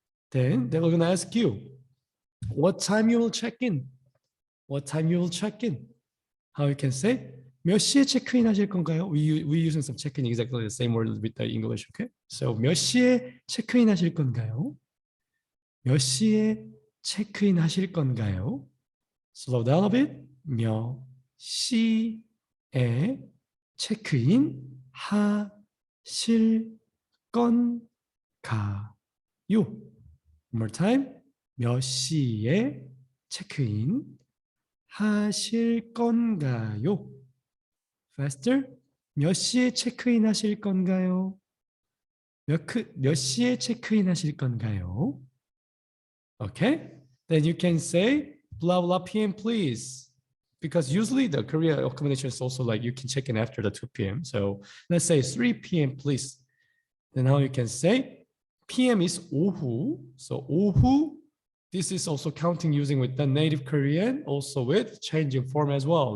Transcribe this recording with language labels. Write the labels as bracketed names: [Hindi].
[English] Then they were going to ask you, what time you will check in? What time you will check in? How you can say, [Korean] 몇 시에 체크인 하실 건가요? [English] We using some check-in exactly the same word with the English, okay? [Korean] So 몇 시에 체크인 하실 건가요? 몇 시에 체크인 하실 건가요? [English] Slow down a bit. [Korean] 몇 시에 체크인 하실 건가요? [English] One more time. [Korean] 몇 시에 체크인 하실 건가요? [English] Faster. [Korean] 몇 시에 체크인 하실 건가요? 몇 시에 체크인 하실 건가요? [English] Okay. Then you can say blah blah p.m. please. Because usually the Korea accommodation is also like you can check in after the 2 p.m. So let's say 3 p.m. please. Then now you can say p.m. is 오후. So 오후, this is also counting using with the native Korean, also with changing form as well.